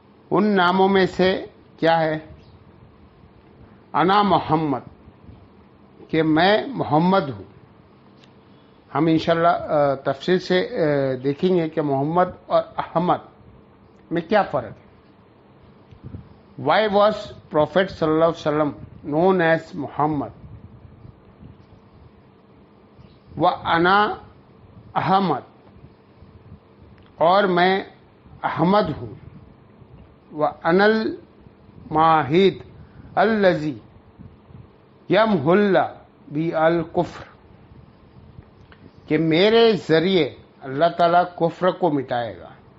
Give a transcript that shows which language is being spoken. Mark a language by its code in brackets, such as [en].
[ur] ان ناموں میں سے کیا ہے؟ [ar] انا محمد, [ur] کہ میں محمد ہوں. ہم انشاءاللہ تفصیل سے دیکھیں گے کہ محمد اور احمد میں کیا فرق ہے. [en] Why was Prophet sallallahu alaihi wasallam known as Muhammad? [ar] Wa ana Ahmad, [ur] اور میں احمد ہوں. [ar] وَأَنَا الْمَاهِدُ الَّذِي يَمْحُو بِالْكُفْرِ، [ur] کہ میرے ذریعے اللہ تعالیٰ کفر کو مٹائے گا.